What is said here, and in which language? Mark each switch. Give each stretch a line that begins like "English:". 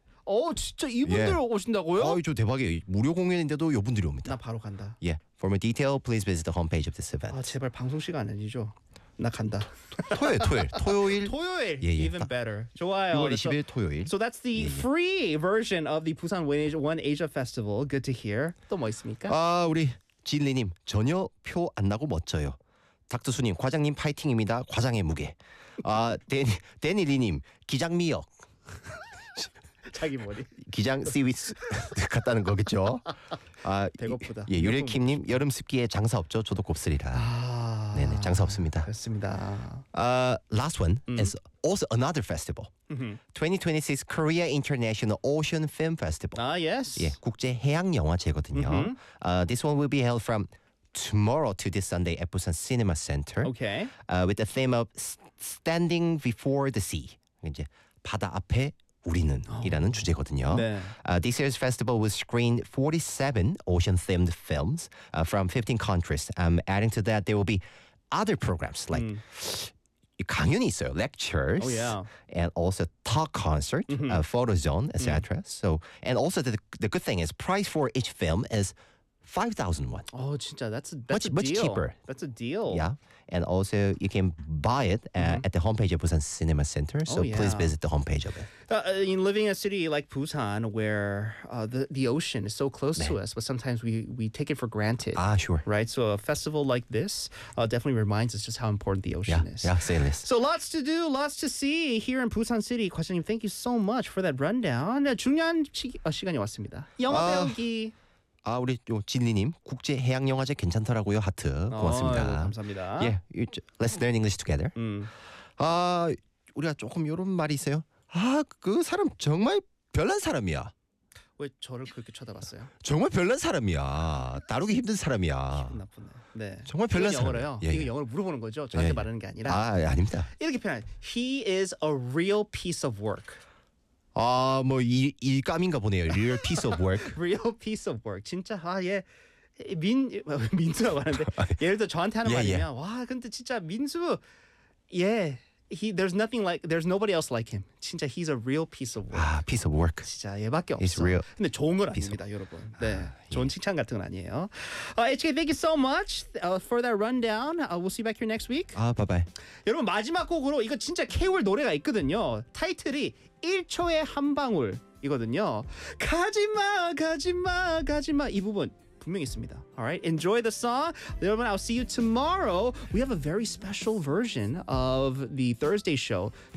Korean: 어, 진짜 이분들 오신다고요? 아, 저 대박이에요. 무료 공연인데도 이분들이 옵니다. 나 바로 간다. 예.
English: For more detail, please visit the homepage of this event.
Korean: 아, 제발 방송 시간 아니죠? 나 간다. 토요일, 토요일, 토요일. 토요일.
English: Yeah, yeah. Even better.
Korean: 좋아요. 6월 20일 토요일.
English: So that's the free version of the Busan One Asia Festival. Good to hear.
Korean: 또 뭐 있습니까? 아, 우리 진리님 전혀 표 안 나고 멋져요. 닥터수님 과장님 파이팅입니다. 과장의 무게. 아, 데니리님 기장미역. 자기 머리. 기장 시위스 같다는 거겠죠. 아, 배고프다. 예, 유래킴님 여름 습기에 장사 없죠. 저도 곱슬이라. 아. 네네, 장사 없습니다. 그렇습니다.
English: Last one is also another festival. Mm-hmm. 2026 Korea International Ocean Film Festival. Ah, yes.
Korean: 예, 국제 해양 영화제거든요.
English: Mm-hmm. This one will be held from tomorrow to this Sunday at Busan Cinema Center. Okay. With the theme of Standing Before the Sea.
Korean: 이제 바다 앞에 우리는이라는 주제거든요. 네.
English: This year's festival will screen 47 ocean-themed films from 15 countries. Adding to that, there will be other programs like
Korean: 강연이 있어요,
English: lectures, oh, yeah. and also talk concert, mm-hmm. Photo zone, etc. Mm-hmm. So, and also the good thing is price for each film is 5,000 won. Oh,
Korean: 진짜
English: that's much, a deal. Much cheaper. That's a deal. Yeah. And also, you can buy it at the homepage of Busan Cinema Center. So oh, yeah. please visit the homepage of it. In living in a city like Busan, where the ocean is so close
Korean: 네.
English: to us, but sometimes we take it for granted. Ah, sure. Right? So a festival like this definitely reminds us just how important the ocean yeah. is. Yeah, say this. So lots to do, lots to see here in Busan City. Question, thank you so much for that rundown.
Korean: 중요한 시간이 왔습니다. 영화 배우기. 아, 우리 진리님 국제 해양 영화제 괜찮더라고요. 하트 고맙습니다. 어, 감사합니다.
English: Yeah, let's learn English together.
Korean: 아, 우리가 조금 이런 말이 있어요. 아, 그 사람 정말 별난 사람이야. 왜 저를 그렇게 쳐다봤어요? 정말 별난 사람이야. 다루기 힘든 사람이야. 기분 나쁘네. 네. 정말 별난 사람. 영어로요. 예, 예. 이거 영어로 물어보는 거죠. 저한테 예. 말하는 게 아니라. 아, 예, 아닙니다. 이렇게 표현.
English: He is a real piece of work.
Korean: 아, 뭐 일감인가 보네요.
English: Real piece of work. Real piece of work.
Korean: 진짜 아 예. 민 민수라고 하는데 예를 들어 저한테 하는 예, 말이면 예. 와, 근데 진짜 민수 예.
English: He there's nothing like there's nobody else like him.
Korean: 진짜
English: he's a real piece of work. 아, piece of work.
Korean: 진짜 얘밖에 없어.
English: He's real.
Korean: 근데 좋은 건 아닙니다, 여러분. 네. 아, 예. 좋은 칭찬 같은 건 아니에요.
English: HK, thank you so much for that rundown. We'll see you back here next week. 아, bye bye.
Korean: 여러분, 마지막 곡으로 이거 진짜 K-월 노래가 있거든요. 타이틀이 1초에 한 방울 이거든요. 가지마 가지마 가지마 이 부분 분명 있습니다.
English: Alright, enjoy the song.
Korean: 여러분,
English: I'll see you tomorrow. We have a very special version of the Thursday show.